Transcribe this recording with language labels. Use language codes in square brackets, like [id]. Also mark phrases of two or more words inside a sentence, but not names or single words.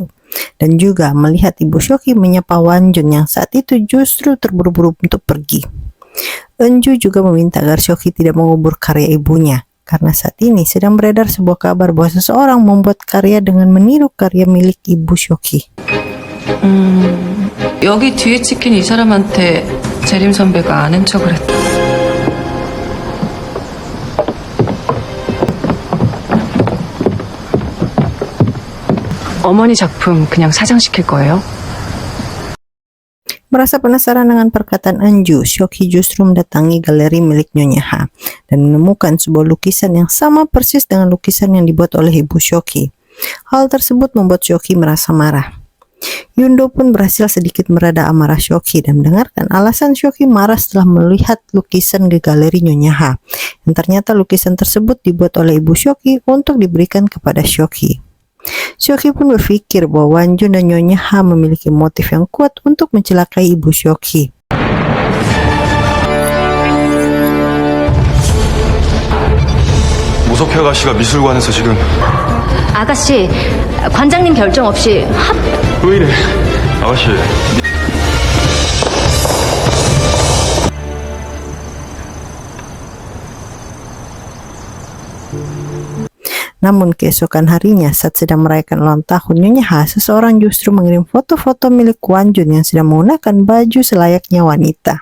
[id] Dan juga melihat ibu Seok-hee menyapa Wan Jun yang saat itu justru terburu-buru untuk pergi. Eun-ju juga meminta agar Seok-hee tidak mengubur karya ibunya, karena saat ini sedang beredar sebuah kabar bahwa seseorang membuat karya dengan meniru karya milik ibu Seok-hee. [ko] 여기 뒤에 찍힌 이 사람한테 재림 선배가 아는 척을 했다. 어머니 작품 그냥 사장시킬 거예요? [id] Merasa penasaran dengan perkataan Eun-ju, Seok-hee justru mendatangi galeri milik Nyonya Ha dan menemukan sebuah lukisan yang sama persis dengan lukisan yang dibuat oleh ibu Seok-hee. Hal tersebut membuat Seok-hee merasa marah. Yundo pun berhasil sedikit mereda amarah Seok-hee dan mendengarkan alasan Seok-hee marah setelah melihat lukisan di galeri Nyonya Ha. Yang ternyata lukisan tersebut dibuat oleh ibu Seok-hee untuk diberikan kepada Seok-hee. Seok-hee pun berpikir bahwa Wan Jun dan Nyonya Ha memiliki motif yang kuat untuk mencelakai ibu Seok-hee. [ko] 모석해 아가씨가 미술관에서 지금 아가씨, 관장님 결정 없이 왜 이래? 아가씨 [id] Namun keesokan harinya saat sedang merayakan ulang tahun Nyonya Ha, seseorang justru mengirim foto-foto milik Wan Jun yang sedang menggunakan baju selayaknya wanita.